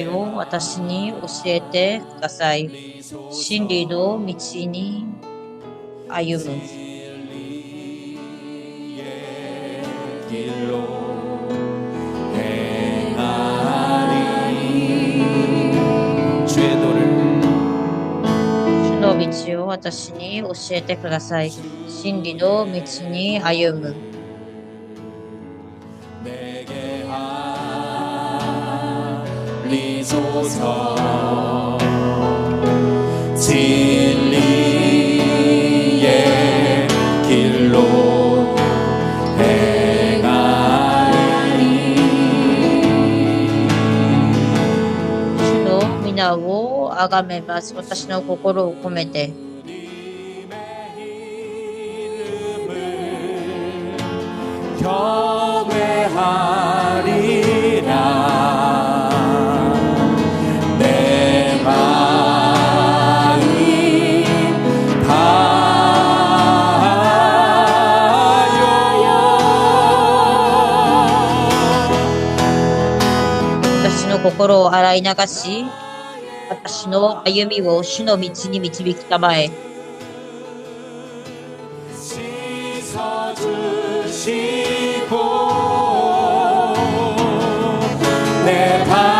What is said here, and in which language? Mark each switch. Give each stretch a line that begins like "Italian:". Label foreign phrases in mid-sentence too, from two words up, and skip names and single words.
Japanese: 道を私に教えてください。真理の道に歩む。
Korean: 길로 행하리 주의 도를
Japanese: 主の道を私に教えてください。真理の道に歩む。
Korean: 내게 알리소서 진리의 길로 행하리
Japanese: 主の皆をあがめます。私の心を込めて。
Korean: 경외하리라 내 마음 다하여
Japanese: 私の心を洗い流し、私の歩みを主の道に導きたまえ。
Korean: 씻어주시고 내